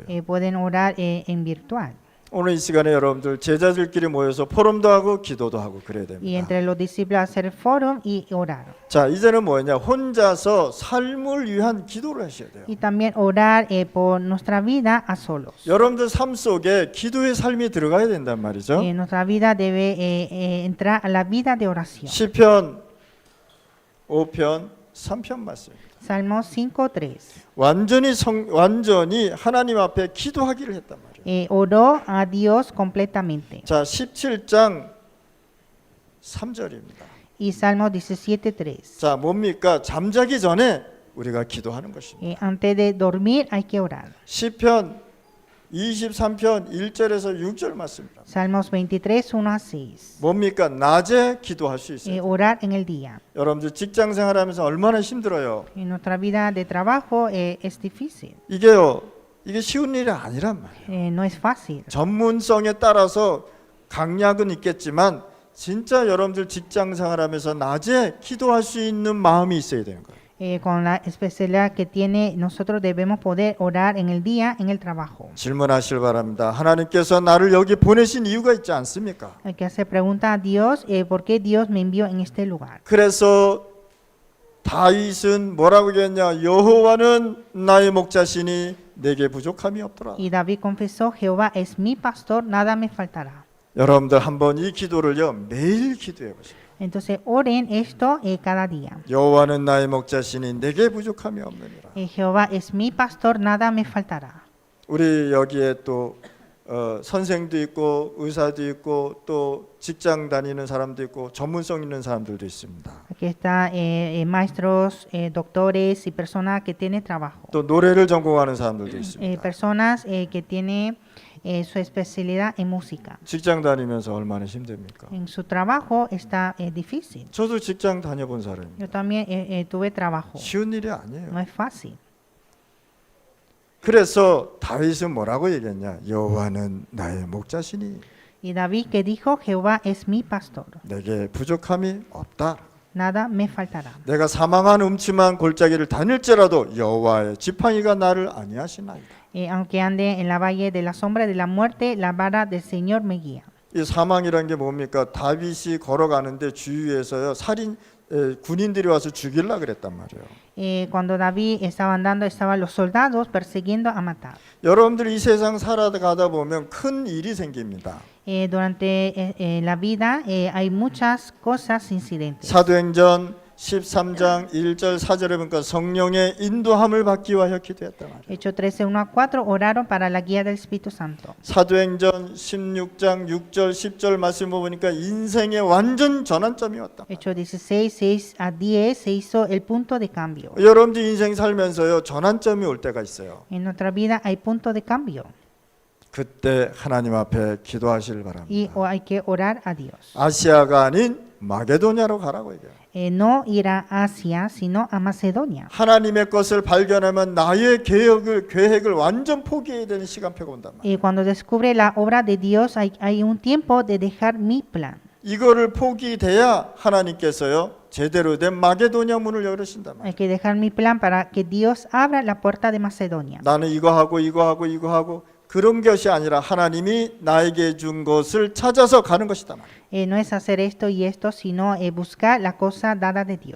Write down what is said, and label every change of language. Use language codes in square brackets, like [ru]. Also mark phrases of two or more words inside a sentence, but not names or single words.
[es] Pueden orar en virtual. [ko] 오늘 이 시간에 여러분들 제자들끼리 모여서 포럼도 하고 기도도 하고 그래야 [es] Y [ko] 됩니다. [es] entre los discípulos hacer el foro y orar. [ko] 자, 이제는 뭐냐? 혼자서 삶을 위한 기도를 하셔야 돼요. [es] Y también orar por nuestra vida a solos. [ko] 여러분들 삶 속에 기도의 삶이 들어가야 된단 말이죠. [es] Nuestra vida debe entrar a la vida de oración. [ko] 시편 5편 3편 말씀입니다. [es] Salmo 5:3. [ko] 완전히 하나님 앞에 기도하기를 했단 말이에요. [es] Oró a Dios completamente. [ko] 자, 17장 3절입니다. [es] Y Salmo 17:3. [ko] 자, 뭡니까? 잠자기 전에 우리가 기도하는 것입니다. [es] Antes de dormir hay que orar. [ko] 시편 23편 1절에서 6절 말씀입니다. [es] Salmos 23, 1 a 6. [ko] 뭡니까? 낮에 기도할 수 있어요. [es] Orar en el día. [ko] 여러분들 직장 생활하면서 얼마나 힘들어요. [es] En nuestra vida de trabajo es difícil. [ko] 이게 쉬운 일이 아니란 말이에요. [es] No es fácil. [ko] 전문성에 따라서 강약은 있겠지만 진짜 여러분들 직장 생활하면서 낮에 기도할 수 있는 마음이 있어야 되는 거예요. [es] con la especialidad que tiene, nosotros debemos poder orar en el día, en el trabajo. [ko] 질문하실 바랍니다. 하나님께서 나를 여기 보내신 이유가 있지 않습니까? [es] Hay que hacer pregunta a Dios, ¿por qué Dios me envió en este lugar? [ko] 그래서 다윗은 뭐라고 얘기했냐? 여호와는 나의 목자시니 내게 부족함이 없더라. [es] Y David confesó, Jehová es mi pastor, nada me faltará. [ko] 여러분들 한번 이 기도를요 매일 기도해 보세요. [es] Entonces oren esto cada día. [ko] 여호와는 나의 목자시니 내게 부족함이 없느니라. [es] Jehová es mi pastor, nada me faltará. [ko] 우리 여기에 또 선생도 있고 의사도 있고 또 직장 다니는 사람도 있고 전문성 있는 사람들도 있습니다. [es] Aquí está maestros, doctores y personas que tienen trabajo. [ko] 또 노래를 전공하는 사람들도 있습니다. [es] Personas que tienen su especialidad en música. [ko] 직장 다니면서 얼마나 힘듭니까? [es] En su trabajo está difícil. [ko] 저도 직장 다녀본 사람입니다. [es] Yo también tuve trabajo. [ko] 쉬운 일이 아니에요. [es] No es fácil. [ko] 그래서 다윗은 뭐라고 얘기했냐? 여호와는 나의 목자시니 [es] Y David que dijo, Jehová es mi pastor, [ko] 내게 부족함이 없다. [es] nada me faltará. [ko] 내가 사망한 음침한 골짜기를 다닐지라도 여호와의 지팡이가 나를 안위하시나이다. [es] Aunque ande en la valle de la sombra de la muerte, la vara del Señor me guía. [ko] 이 사망이란 게 뭡니까? 다윗이 걸어가는데 주위에서요 군인들이 와서 죽이려 그랬단 말이에요. [es] Cuando David estaba andando, estaban los soldados persiguiendo a matar. [ko] 여러분들이 이 세상 살아가다 보면 큰 일이 생깁니다. [es] Durante la vida hay muchas cosas incidentes. [ko] 사도행전 13장 1절 4절에 보니까 성령의 인도함을 받기 위하여 기도했단 말이에요. [es] Hechos 13, 1-4 oraron para la guía del Espíritu Santo. [ko] 사도행전 16장 6절 10절 말씀 보니까 인생의 완전 전환점이 왔다. [es] Hechos 16, 6-10 se hizo el punto de cambio. [ko] 여러분들 인생 살면서요 전환점이 올 때가 있어요. [es] En nuestra vida hay punto de cambio [ko] 그때 하나님 앞에 기도하시길 [es] y [ko] 바랍니다. [es] hay que orar a Dios. [ko] 아시아가 아닌 마게도냐로 가라고 얘기해요. [es] No ir a Asia, sino a Macedonia. [ko] 하나님의 것을 발견하면 나의 계획을 완전 포기해야 되는 시간표가 온단 말이에요. [es] Y cuando descubre la obra de Dios, hay un tiempo de dejar mi plan. [ko] 이거를 포기돼야 하나님께서요 제대로 된 마게도냐 문을 열으신단 말이에요. [es] Hay que dejar mi plan para que Dios abra la puerta de Macedonia. [ko] 나는 이거 하고 그런 것이 아니라 하나님이 나에게 준 것을 찾아서 가는 것이다 말이에요. [es] No es hacer esto y esto, sino buscar la cosa dada de Dios.